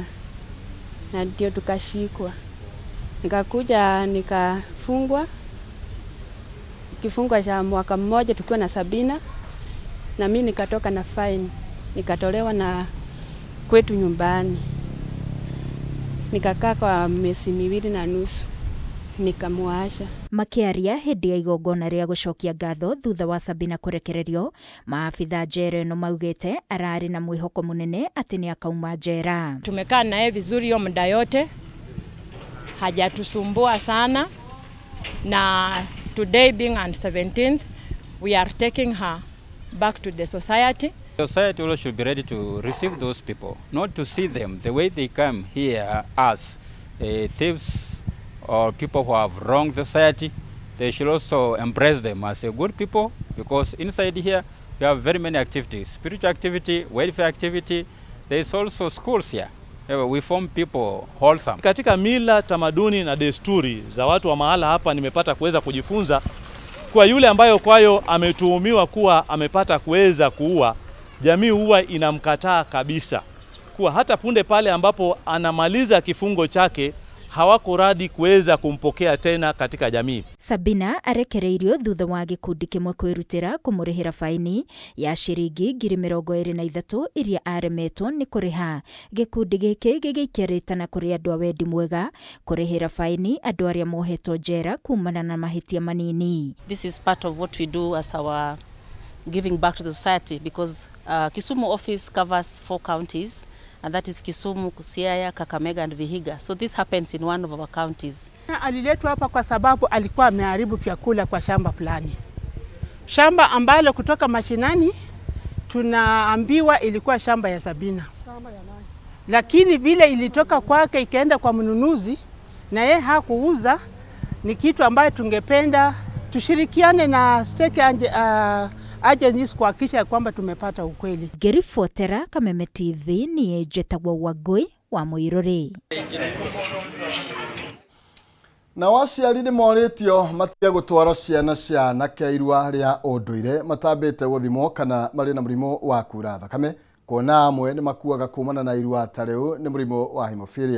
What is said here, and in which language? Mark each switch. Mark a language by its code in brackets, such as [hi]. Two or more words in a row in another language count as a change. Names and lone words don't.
[sw] Na ndio tukashikwa. Nikakuja nikafungwa. Kifungwa cha mwaka mmoja tukiwa na Sabina. Na mimi nikatoka na fine. Nikatolewa na kwetu nyumbani. Nikakaa kwa miezi 2.5. Nikamuasha. [ki] Makiaria hindi ya igongona ria gucokia ngatho thutha wa Sabina kurekererio, maafitha njera no maugite arari na mwihoko munene ati ni akauma njera. [sw] Tumekaa naye vizuri hiyo muda yote, hajatusumbua sana, [en] na today being on 17th we are taking her back to the society. The society also should be ready to receive those people, not to see them the way they come here as thieves or people who have wronged the society. They should also embrace them as a good people, because inside here we have very many activities, spiritual activity, welfare activity. There is also schools here. We form people wholesome. [sw] Katika mila, tamaduni na desturi za watu wa mahala hapa nimepata kuweza kujifunza kwa yule ambayo kwayo ametuhumiwa kuwa amepata kuweza kuua, jamii huwa inamkataa kabisa. Kuwa hata punde pale ambapo anamaliza kifungo chake hawako radi kuweza kumpokea tena katika jamii. [ki] Sabina arekereirio thutha wa gikundi kimwe kwirutira kumurihira faini ya shiringi 23,000 iria aremetwo ni kuriha. Gikundi giki gigikiritana kuri andu a wendi mwega kurihira faini andu aria mohetwo njera kumana na mahitia manini. [en] This is part of what we do as our giving back to the society, because Kisumu office covers 4 counties. And that is Kisumu, Siaya, Kakamega and Vihiga. So this happens in one of our counties. [sw] Aliletwa hapa kwa sababu alikuwa ameharibu vyakula kwa shamba fulani. Shamba ambalo kutoka mashinani tunaambiwa ilikuwa shamba ya Sabina. Lakini vile ilitoka kwake ikaenda kwa mnunuzi na yeye hakuuza, ni kitu ambayo tungependa tushirikiane na [en] stake agencies [sw] kuhakikisha kwamba tumepata ukweli. [ki] Gerifotera Kameme TV ni Jetagwa Wangui wa Mũirũrĩ. Na waciari nĩ moritio matige gũtwara ciana cia anake irua rĩa ũndũire matambĩte gũthimwo kana marĩ na mũrimũ wa kura thakame, kuona amwe nĩ makuaga kumana na irua ta rĩu nĩ mũrimũ wa hemophilia.